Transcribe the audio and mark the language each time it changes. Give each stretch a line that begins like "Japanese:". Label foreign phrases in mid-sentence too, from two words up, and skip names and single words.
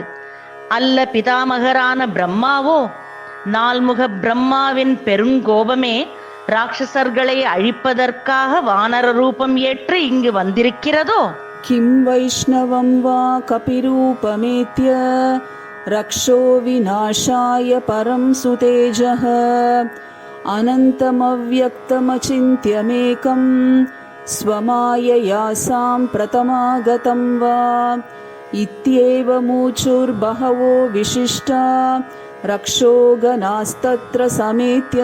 Tamil: அல்ல பிதாமகரான பிரம்மாவோ? நால்முக பிரம்மாவின் பெருங்கோபமே ராட்சசர்களை அழிப்பதற்காக வானர ரூபம் ஏற்று இங்கு வந்திருக்கிறதோ?
Sanskrit: किं वैष्णवं वा कपिरूपमेत्य रक्षो विनाशाय परं सुतेजः अनन्तमव्यक्तमचिन्त्यमेकं स्वमायया प्रतमागतं वा इत्येव मूचुर्बहवो विशिष्टा रक्षोगणास्तत्र समेत्य